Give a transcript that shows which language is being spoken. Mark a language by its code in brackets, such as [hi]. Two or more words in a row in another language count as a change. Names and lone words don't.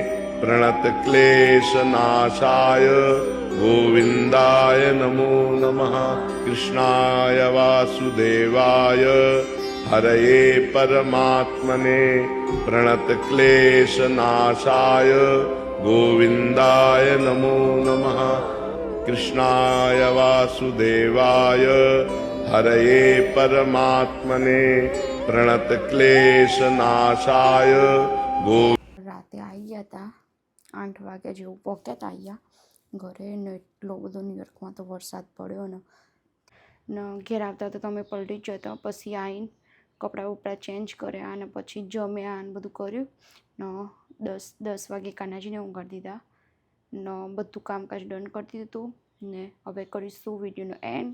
[sa] प्रणतक्लेशनाशाय गोविन्दाय नमो नमः कृष्णाय वासुदेवाय हरये परमात्मने प्रणतक्लेशनाशाय गोविन्दाय नमो नमः कृष्णाय वासुदेवाय हरये परमात्मने प्रणतक्लेशनाशाय गो [gu] રાતે આવી ગયા હતા 8 વાગ્યા જેવું પહોંચ્યા હતા અહીંયા ઘરે ને એટલો બધો ન્યુયોર્કમાં તો વરસાદ પડ્યો ને ઘેર આવતા તો તમે પલટી જ જતા પછી આવીને કપડાં બપડા ચેન્જ કર્યા અને પછી જમ્યા અને બધું કર્યું ને 10 વાગે કાનાજીને ઊંઘાડી દીધા ને બધું કામકાજ ડન કરી દીધું હતું ને હવે કરીશું વિડીયોનો એન્ડ.